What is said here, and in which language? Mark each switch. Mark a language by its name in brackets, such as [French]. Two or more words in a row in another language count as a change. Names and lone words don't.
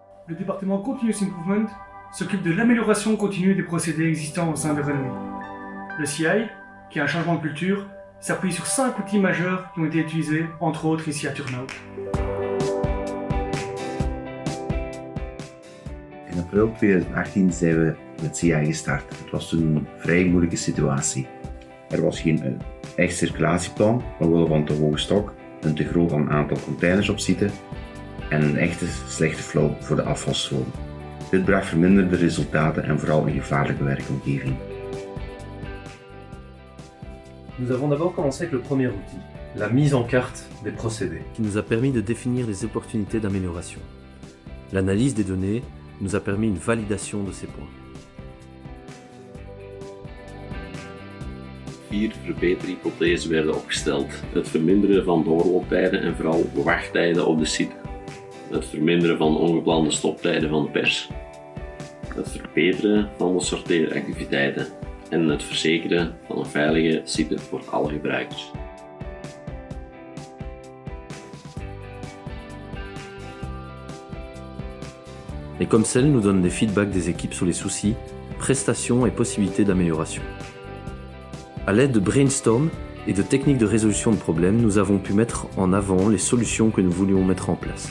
[French] Le département [English] Continuous Improvement [French] s'occupe de l'amélioration continue des procédés existants au sein de Renomy. Le CI, qui est un changement de culture, s'appuie sur 5 outils majeurs qui ont été utilisés, entre autres ici à Turnhout. [Dutch] In april 2018 zijn we met CI gestart. Het was toen een vrij moeilijke situatie. Er was geen echt circulatieplan, omwille van te hoge stok, een te groot aantal containers op site en een echte slechte flow voor de afvalstroom. Dit bracht verminderde resultaten en vooral een gevaarlijke werkomgeving. [French] Nous avons d'abord commencé avec le premier outil, la mise en carte des procédés, qui nous a permis de définir les opportunités d'amélioration. L'analyse des données nous a permis une validation de ces points. [Dutch] 4 verbeterhypothesen werden opgesteld. Het verminderen van doorlooptijden en vooral wachttijden op de site. Het verminderen van ongeplande stoptijden van de pers. Het verbeteren van de sorteeractiviteiten. En het verzekeren van een veilige site voor alle gebruikers. [French] Les COMCEL nous donnent des feedbacks des équipes sur les soucis, prestations et possibilités d'amélioration. À l'aide de brainstorm et de techniques de résolution de problèmes, nous avons pu mettre en avant les solutions que nous voulions mettre en place.